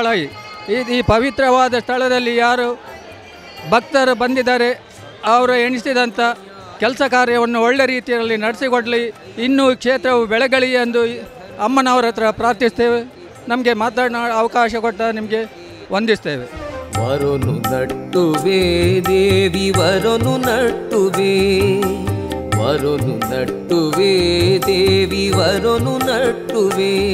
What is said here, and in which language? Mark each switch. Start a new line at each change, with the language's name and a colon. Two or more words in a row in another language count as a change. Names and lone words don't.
Kannada: ಈ ಪವಿತ್ರವಾದ ಸ್ಥಳದಲ್ಲಿ ಯಾರು ಭಕ್ತರು ಬಂದಿದ್ದಾರೆ ಅವರು ಎಣಿಸಿದಂಥ ಕೆಲಸ ಕಾರ್ಯವನ್ನು ಒಳ್ಳೆ ರೀತಿಯಲ್ಲಿ ನಡೆಸಿಕೊಡಲಿ, ಇನ್ನೂ ಕ್ಷೇತ್ರವು ಬೆಳಗಲಿ ಎಂದು ಅಮ್ಮನವರ ಹತ್ರ ಪ್ರಾರ್ಥಿಸ್ತೇವೆ. ನಮಗೆ ಮಾತನಾಡ ಅವಕಾಶ ಕೊಟ್ಟ ನಿಮಗೆ ವಂದಿಸ್ತೇವೆ. ವರನು ನಟ್ಟುವೆ ದೇವಿ ವರನು ನಟ್ಟುವೆ, ವರನು ನಟ್ಟುವೆ ದೇವಿ ವರನು ನಟ್ಟುವೆ,